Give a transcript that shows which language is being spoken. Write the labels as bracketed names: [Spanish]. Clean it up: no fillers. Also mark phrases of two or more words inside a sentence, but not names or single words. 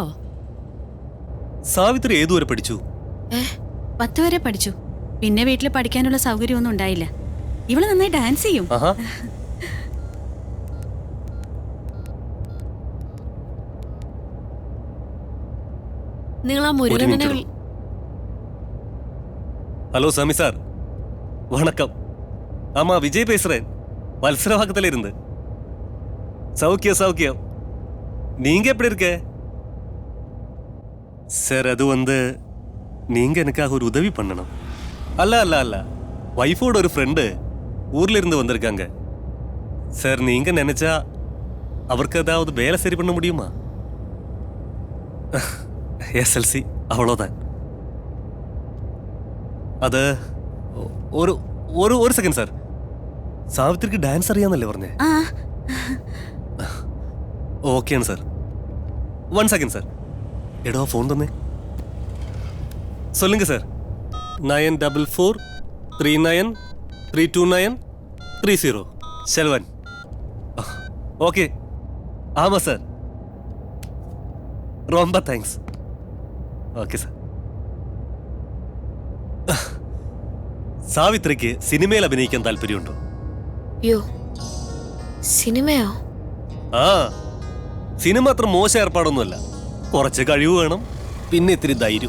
[Malayalam] സാവിത്രി ഏതുവരെ പഠിച്ചു? 10 വരെ പഠിച്ചു. പിന്നെ വീട്ടിൽ പഠിക്കാനുള്ള സൗകര്യമൊന്നും ഉണ്ടായില്ല. ഇവള് നന്നായി ഡാൻസ് ചെയ്യും. നിങ്ങൾ ആ മുരുകനെ [Tamil] ஹலோ சாமி சார், வணக்கம். ஆமா, விஜய் பேசுறேன். வல்சரவாக்கத்துல இருந்து. சௌக்கியம் சௌக்கியம். நீங்க எப்படி இருக்க சார்? அது நீங்க எனக்காக ஒரு உதவி பண்ணணும். அல்ல அல்ல அல்ல, வைஃபோட ஒரு ஃப்ரெண்டு ஊர்ல இருந்து வந்திருக்காங்க சார். நீங்க நினைச்சா அவருக்கு ஏதாவது வேலை சரி பண்ண முடியுமா? SLC அவ்வளோதான். [Malayalam] അത് ഒരു സെക്കൻഡ് സാർ. സാവിത്രിക്ക് ഡാൻസ് അറിയാന്നല്ലേ പറഞ്ഞേ? ഓക്കെയാണ് സാർ. 1 സെക്കൻഡ് സാർ. എടോ ഫോൺ തന്നെ. [Tamil] சொல்லுங்க சார். 944393293 செல்வன். ஓகே. ஆமாம் சார். ரொம்ப தேங்க்ஸ். [Malayalam] ഓക്കെ സാർ. സാവിത്രിക്ക് സിനിമയിൽ അഭിനയിക്കാൻ താല്പര്യമുണ്ടോ? സിനിമയോ? ആ, സിനിമ അത്ര മോശം ഏർപ്പാടൊന്നുമല്ല. കുറച്ച് കഴിവ് വേണം, പിന്നെ ഇത്തിരി ധൈര്യം.